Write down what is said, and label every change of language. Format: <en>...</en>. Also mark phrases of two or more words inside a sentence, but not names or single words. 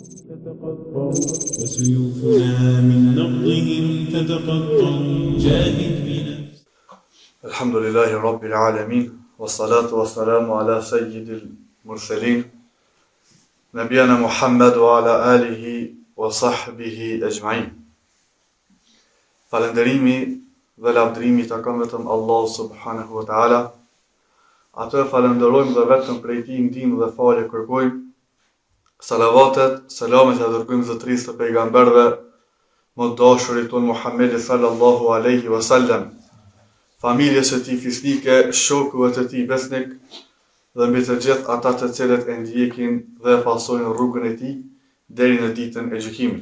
<ar>تتقطع وسيوفنا من نبضهم تتقطع جاهد بنفسك. الحمد لله رب العالمين والصلاة والسلام على سيد المرسلين نبينا محمد وعلى آله وصحبه أجمعين.</ar> <sq>Falënderimi dhe lavdërimi takon vetëm Allah</sq> <ar>سبحانه وتعالى.</ar> <sq>Atë falenderojmë dhe vetëm prej tij ndihmë dhe falje kërkojmë. Salavatet, selamet e dërgojmë zotërisë të pejgamberëve, më të dashurit tonë Muhammedi</sq> <ar>صلى الله عليه وسلم,</ar> <sq>familjes së tij fisnike, shokëve të tij besnik dhe mbi të gjithë ata të cilët e ndjekin dhe pasojnë rrugën e tij deri në ditën e gjykimit.</sq>